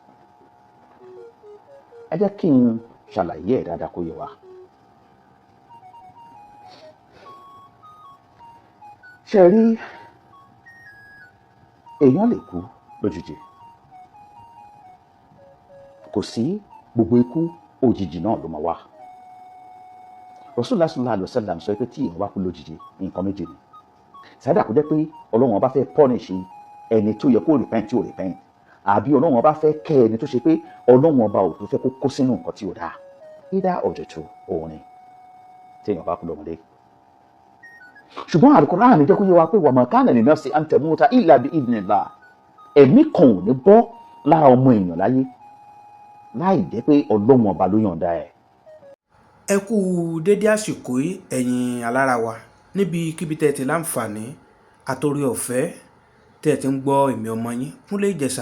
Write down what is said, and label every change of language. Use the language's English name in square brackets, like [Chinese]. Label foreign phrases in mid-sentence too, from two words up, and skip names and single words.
[Yoruba] ẹ jẹ́ kí n ṣàlàyé ẹ̀ dáadáa kó yé wa. ṣe rí èèyàn lè kú lójijì, kò sí gbogbo ikú òjijì náà ló máa wá. Rasulullah [Arabic] صلى الله عليه وسلم [Yoruba] sọ pé tí èèyàn bá kú lójijì nǹkan méjì ni. Sàdá kó jẹ́ pé Ọlọ́run ọba fẹ́ pọ́nìṣì ẹni tó yẹ kó repent tí ò repent, àbí Ọlọ́run ọba fẹ́ kẹ́ ẹni tó ṣe pé Ọlọ́run ọba ò tó fẹ́ kó sínú nǹkan tí ò dáa. [English] Either of the two [Yoruba] òun ni tí èèyàn bá kú lọ́mọdé. ṣùgbọ́n Al-Qur'an jẹ́ kó yé wa pé [Arabic] وما كان لنفس أن تموت إلا بإذن الله. [Yoruba] ẹ̀mí kan ò ní bọ́ lára ọmọ èèyàn láyé láì jẹ́ pé Ọlọ́run ọba ló yọ̀ǹda ẹ̀. ẹ kú dédé àsìkò yìí ẹ̀yin alára wa níbikíbi tẹ́ ẹ ti láǹfààní àtòrí ọ̀fẹ́ tẹ́ ẹ ti ń gbọ́ èmi ọmọ yín Kúnlé Ìjẹ̀ṣà.